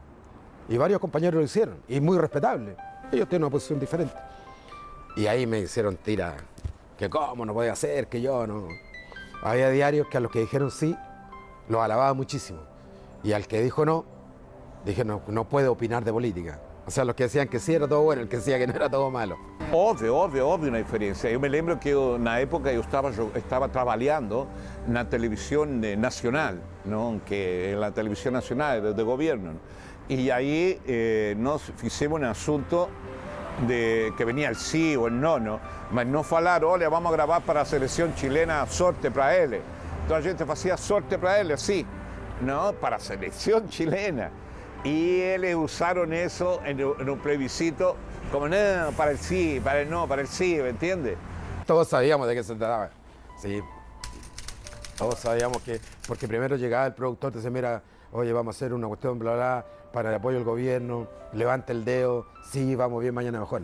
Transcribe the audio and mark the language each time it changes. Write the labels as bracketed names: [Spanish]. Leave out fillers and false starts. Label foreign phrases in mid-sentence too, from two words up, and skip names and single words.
[Spanish] Y varios compañeros lo hicieron, y muy respetable. Ellos tienen una posición diferente. Y ahí me hicieron tira que cómo no podía ser, que yo no. Había diarios que a los que dijeron sí, los alababa muchísimo. Y al que dijo no, dije no puede opinar de política. O sea, los que decían que sí era todo bueno, el que decía que no era todo malo. [Portuguese] Óbvio uma diferença. Eu me lembro que na época eu estava trabalhando na televisão nacional, não? Que é a televisão nacional do governo. E aí nós fizemos um assunto de que [Spanish] venía el sí o el no, [Portuguese] mas não falaram, olha, vamos a gravar para a seleção chilena sorte para ele. Então a gente fazia sorte para ele, assim, não? Para a seleção chilena. [Spanish] Y ellos usaron eso en un plebiscito como no, para el sí, para el no, para el sí, ¿me entiendes? Todos sabíamos de qué se trataba, sí. Todos sabíamos que, porque primero llegaba el productor, te decía, mira, oye, vamos a hacer una cuestión, bla, bla, para el apoyo del gobierno, levanta el dedo, sí, vamos bien, mañana mejor.